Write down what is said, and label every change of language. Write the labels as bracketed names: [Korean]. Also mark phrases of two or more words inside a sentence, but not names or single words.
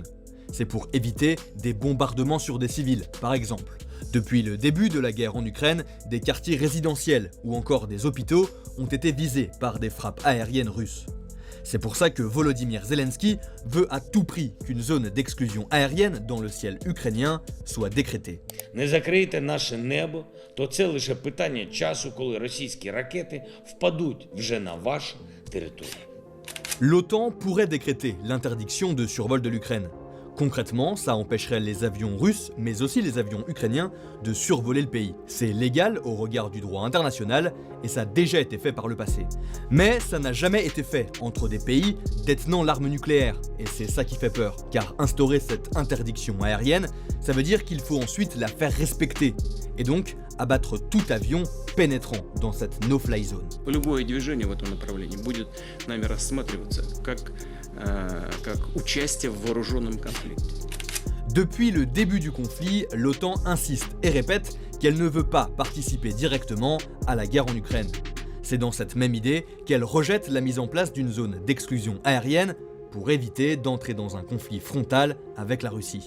[French] C'est pour éviter des bombardements sur des civils, par exemple. Depuis le début de la guerre en Ukraine, des quartiers résidentiels ou encore des hôpitaux ont été visés par des frappes aériennes russes. C'est pour ça que Volodymyr Zelensky veut à tout prix qu'une zone d'exclusion aérienne dans le ciel ukrainien soit décrétée. [Ukrainian] Не закрийте наше небо, то це лише питання часу, коли російські ракети впадуть вже на вашу територію. [French] L'OTAN pourrait décréter l'interdiction de survol de l'Ukraine. Concrètement, ça empêcherait les avions russes, mais aussi les avions ukrainiens, de survoler le pays. C'est légal au regard du droit international, et ça a déjà été fait par le passé. Mais ça n'a jamais été fait entre des pays détenant l'arme nucléaire, et c'est ça qui fait peur. Car instaurer cette interdiction aérienne, ça veut dire qu'il faut ensuite la faire respecter, et donc abattre tout avion pénétrant dans cette [English] no-fly zone. [Russian] Любое движение в этом направлении будет нами рассматриваться как участие в вооруженном конфликте. [French] Depuis le début du conflit, l'OTAN insiste et répète qu'elle ne veut pas participer directement à la guerre en Ukraine. C'est dans cette même idée qu'elle rejette la mise en place d'une zone d'exclusion aérienne pour éviter d'entrer dans un conflit frontal avec la Russie.